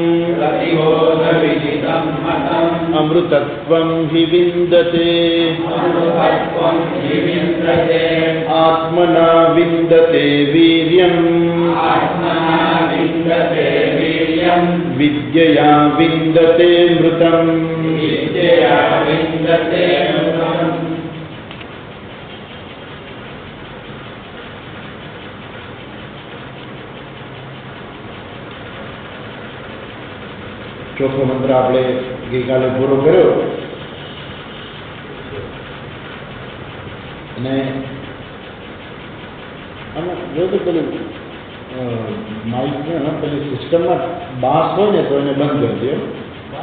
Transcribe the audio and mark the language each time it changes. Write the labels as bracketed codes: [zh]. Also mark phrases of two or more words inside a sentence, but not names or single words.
[sa] अमृतत्वं हि विन्दते आत्मना विन्दते वीर्यम् विद्यया विन्दते मृतम्। [gu] ચોથો મંત્ર આપણે ગઈકાલે પૂરો કર્યો અને આમાં જો તો પેલું માઇકને પેલી સિસ્ટમમાં બાસ હોય ને તો એને બંધ કરી દો.